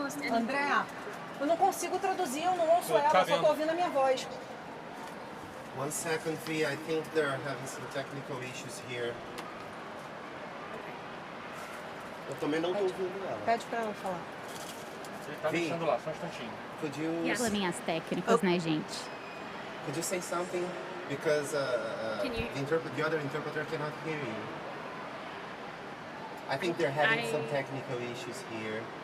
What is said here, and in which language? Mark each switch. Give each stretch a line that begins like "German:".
Portuguese: André, eu não consigo traduzir, eu não ouço ela, só estou ouvindo a minha voz.
English: 1 second, V. I think they're having some technical issues here.
Portuguese: Eu também não estou ouvindo ela. Pede para ela falar. Ele tá deixando lá, só um instantinho.
English: Could you...
Portuguese: Probleminhas técnicos, né, gente?
English: Could you say something? Because the other interpreter cannot hear you. I think they're having some technical issues here.